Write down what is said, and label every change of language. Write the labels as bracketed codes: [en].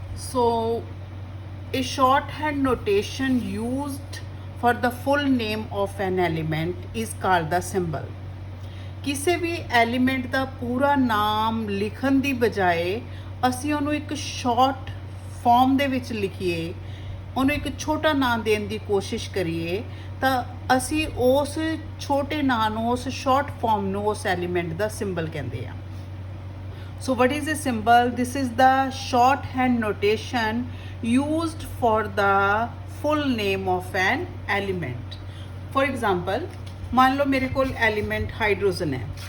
[en] So a shorthand notation used for the full name of an element is called the symbol। [pa] ਕਿਸੇ ਵੀ element ਦਾ ਪੂਰਾ ਨਾਮ ਲਿਖਣ ਦੀ ਬਜਾਏ ਅਸੀਂ ਉਹਨੂੰ ਇੱਕ ਸ਼ਾਰਟ ਫਾਰਮ ਦੇ ਵਿੱਚ ਲਿਖੀਏ, ਉਹਨੂੰ ਇੱਕ ਛੋਟਾ ਨਾਮ ਦੇਣ ਦੀ ਕੋਸ਼ਿਸ਼ ਕਰੀਏ ਤਾਂ ਅਸੀਂ ਉਸ ਛੋਟੇ ਨਾਂ ਨੂੰ, ਉਸ ਸ਼ਾਰਟ ਫਾਰਮ ਨੂੰ, ਉਸ ਐਲੀਮੈਂਟ ਦਾ ਸਿੰਬਲ ਕਹਿੰਦੇ ਆ। [en] So what is a symbol? This is the shorthand notation used for the full name of an element. For example, [hi] मान लो मेरे को एलिमेंट हाइड्रोजन है।